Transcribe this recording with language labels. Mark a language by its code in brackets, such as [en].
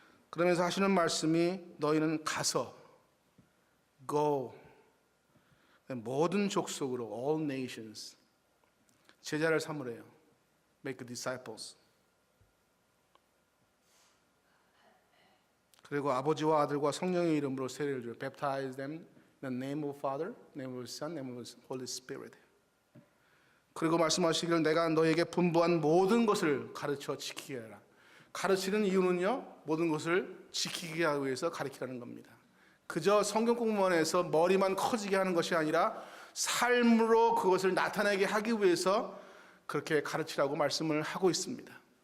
[ko] 그러면서 하시는 말씀이 너희는 가서 [en] go [ko] 모든 족속으로 [en] all nations [ko] 제자를 삼으래요. [en] make disciples. [ko] 그리고 아버지와 아들과 성령의 이름으로 세례를 줘요. [en] baptize them in the name of Father, name of Son, name of Holy Spirit. [ko] 그리고 말씀하시기를 내가 너에게 분부한 모든 것을 가르쳐 지키게 하라. 가르치는 이유는요, 모든 것을 지키게 하기 위해서 가르치라는 겁니다. 그저 성경 공부만 해서 머리만 커지게 하는 것이 아니라 삶으로 그것을 나타내게 하기 위해서 그렇게 가르치라고 말씀을 하고 있습니다.